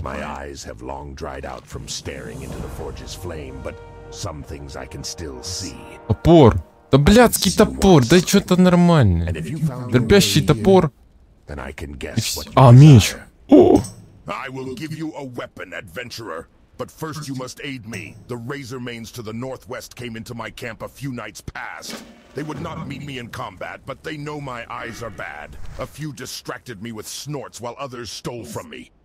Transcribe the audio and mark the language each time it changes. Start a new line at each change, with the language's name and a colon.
English: My eyes have long dried out from staring into the forge's flame, but some things I can still see.
Russian: Топор. Да блядский топор, да что-то нормальное. Дробящий топор. А, меч. О!
English: I will give you a weapon, adventurer. But first you must aid me. The Razormanes to the northwest came into my camp a few nights past. They would not meet me in combat, but they know my eyes are bad. A few distracted me with snorts while others stole from me.